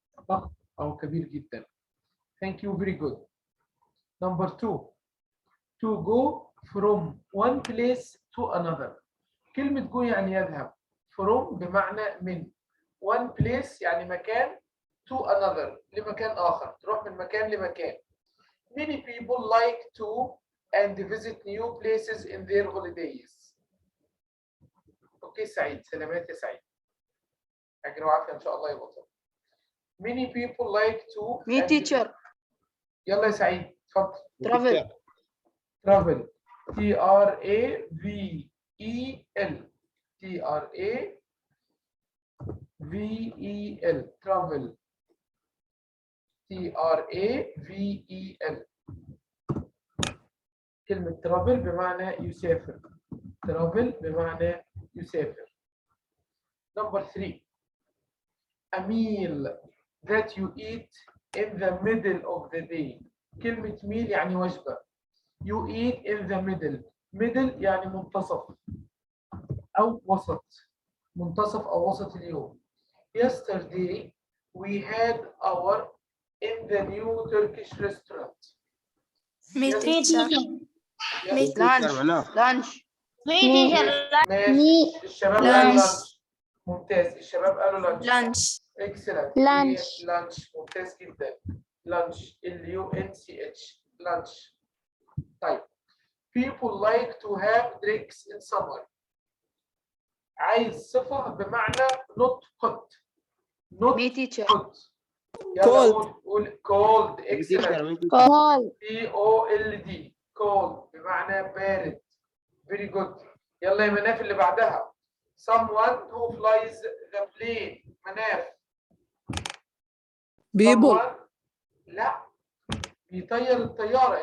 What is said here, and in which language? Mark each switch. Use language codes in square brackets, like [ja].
[ar] ضخم أو كبير جدا. [en] Thank you, very good. Number 2. To go from one place to another. [ar] كلمة go يعني يذهب. From بمعنى من. [en] One place [ar] يعني مكان. [en] To another [ar] لمكان آخر. تروح من مكان لمكان. [en] Many people like to and visit new places in their holidays. [ar] أوكي سعيد. سلامات يا سعيد. أجر وعافية إن شاء الله يا بطل. [en] Many people like to. Me teacher. [ar] يلا يا سعيد اتفضل. [en] Travel. travel. TRAVEL. TRAVEL. travel. TRAVEL. [ar] كلمة travel بمعنى يسافر. travel بمعنى يسافر. [en] Number 3. A meal that you eat in the middle of the day. [ar] كلمة meal يعني وجبة. [en] You eat in the middle. [ar] Middle يعني منتصف أو وسط. منتصف أو وسط اليوم. [en] Yesterday we had our in the new Turkish restaurant. Me teacher. Lunch. [ar] ماشي. الشباب قالوا لانش. ممتاز. الشباب قالوا لانش. [en] Lunch. Excellent. Lunch. [ar] لانش ممتاز جدا. لانش LUNCH. لانش. طيب. [en] People like to have drinks in summer. [ar] عايز صفة بمعنى [en] not hot. Not Me teacher. hot. يلا Cold. [ar] قول [en] cold. Excellent. Call. COLD. [ar] cold بمعنى بارد. [en] Very good. [ar] يلا يا مناف اللي بعدها. [en] Someone who flies the plane. [ar] مناف. [en] People. someone [ar] لا بيطير الطيارة.